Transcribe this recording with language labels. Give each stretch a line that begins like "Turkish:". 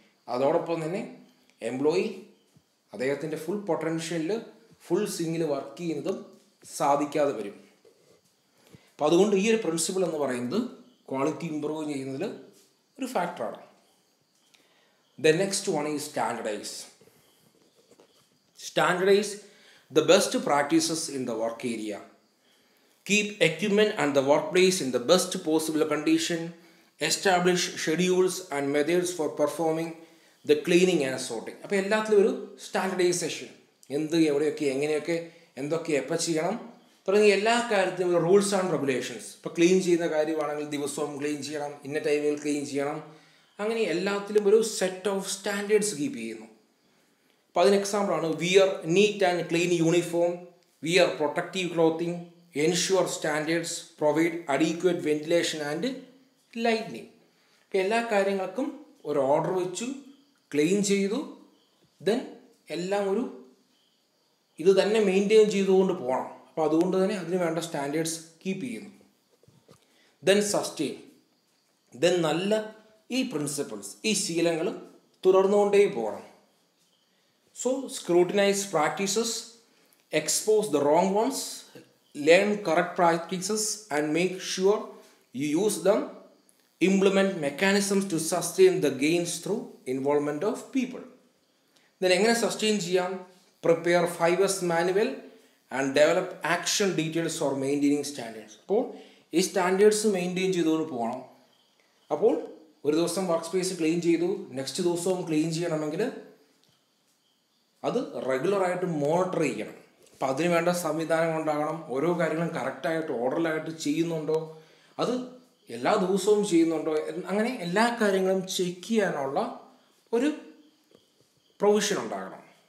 Malayalam: അതോടൊപ്പം തന്നെ എംപ്ലോയി അദ്ദേഹത്തിൻ്റെ ഫുൾ പൊട്ടൻഷ്യലിൽ ഫുൾ സ്വിങ്ങിൽ വർക്ക് ചെയ്യുന്നതും സാധിക്കാതെ വരും. അപ്പോൾ അതുകൊണ്ട് ഈ ഒരു പ്രിൻസിപ്പിൾ എന്ന് പറയുന്നത് ക്വാളിറ്റി ഇമ്പ്രൂവ് ചെയ്യുന്നതിൽ ഒരു ഫാക്ടറാണ്.
English: The next one is standardize. Standardize the best practices in the work area. Keep equipment and the workplace in the best possible condition. Establish schedules and methods for performing the cleaning and sorting.
Malayalam: അപ്പോൾ എല്ലാത്തിലും ഒരു standardisation, എന്ത് എവിടെയൊക്കെ എങ്ങനെയൊക്കെ എന്തൊക്കെ എപ്പോൾ ചെയ്യണം തുടങ്ങിയ എല്ലാ കാര്യത്തിലും ഒരു റൂൾസ് ആൻഡ് റെഗുലേഷൻസ്. ഇപ്പോൾ ക്ലീൻ ചെയ്യുന്ന കാര്യമാണെങ്കിൽ ദിവസവും ക്ലീൻ ചെയ്യണം, ഇന്ന ടൈമിൽ ക്ലീൻ ചെയ്യണം, അങ്ങനെ എല്ലാത്തിലും ഒരു സെറ്റ് ഓഫ് സ്റ്റാൻഡേർഡ്സ് കീപ്പ് ചെയ്യുന്നു. അപ്പോൾ അതിന് എക്സാമ്പിളാണ്
English: Wear neat and clean uniform, wear protective clothing, ensure standards, provide adequate ventilation and lightning.
Malayalam: അപ്പോൾ എല്ലാ കാര്യങ്ങൾക്കും ഒരു ഓർഡർ വെച്ചു, ക്ലീൻ ചെയ്തു, ദെൻ എല്ലാം ഒരു ഇത് തന്നെ മെയിൻറ്റെയിൻ ചെയ്തുകൊണ്ട് പോകണം. അപ്പോൾ അതുകൊണ്ട് തന്നെ അതിന് വേണ്ട സ്റ്റാൻഡേർഡ്സ് കീപ്പ് ചെയ്യുന്നു.
English: Then sustain.
Malayalam: ദെൻ നല്ല ഈ പ്രിൻസിപ്പിൾസ്, ഈ ശീലങ്ങൾ തുടർന്നുകൊണ്ടേ പോകണം.
English: So scrutinize practices, expose the wrong ones, learn correct practices and make sure you use them. Implement mechanisms to sustain the gains through involvement of people.
Malayalam: Then എങ്ങനെ sustain ചെയ്യാം?
English: Prepare 5S manual and develop action details for maintaining standards.
Malayalam: അപ്പോൾ ഈ standards maintain ചെയ്തുകൊണ്ട് പോകണം. അപ്പോൾ ഒരു ദിവസം work space clean ചെയ്തു, നെക്സ്റ്റ് ദിവസവും ക്ലീൻ ചെയ്യണമെങ്കിൽ അത് റെഗുലറായിട്ട് മോണിറ്റർ ചെയ്യണം. അപ്പം അതിന് വേണ്ട സംവിധാനം ഉണ്ടാകണം. ഓരോ കാര്യങ്ങളും കറക്റ്റായിട്ട് ഓർഡറിലായിട്ട് ചെയ്യുന്നുണ്ടോ, അത് എല്ലാ ദിവസവും ചെയ്യുന്നുണ്ടോ, അങ്ങനെ എല്ലാ കാര്യങ്ങളും ചെക്ക് ചെയ്യാനുള്ള ഒരു പ്രൊവിഷൻ ഉണ്ടാകണം.